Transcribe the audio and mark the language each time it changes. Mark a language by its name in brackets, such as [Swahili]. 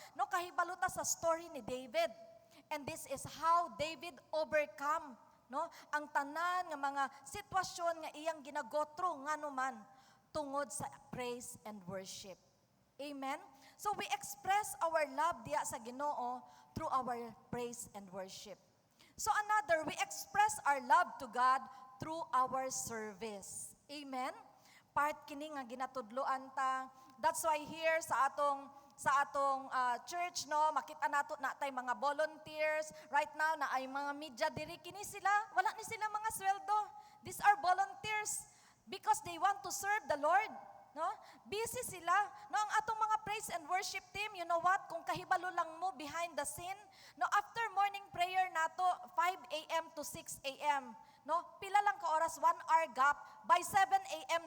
[Cebuano] No, kahibaluta sa story ni David. [English] And this is how David overcome, [Cebuano] no, ang tanan nga mga sitwasyon nga iyang ginagotro nganuman tungod sa praise and worship. Amen? [English] So we express our love [Cebuano] diha sa Ginoo [English] through our praise and worship. So another, we express our love to God through our service. [Cebuano] Amen? Part kini nga ginatudloan ta. [English] That's why here [Cebuano] sa atong church, no, makita nato na tay mga volunteers. Right now na ay mga media diri kini sila, wala ni sila mga sweldo. [English] These are volunteers because they want to serve the Lord. [Cebuano] No? Busy sila. No, ang atong mga praise and worship team, [English] you know what? [Cebuano] Kung kahibalo lang mo [English] behind the scene, [Cebuano] no, after morning prayer nato, 5 a.m. to 6 a.m., no, pila lang ka oras, [English] 1 hour gap, [Cebuano] by 7 a.m.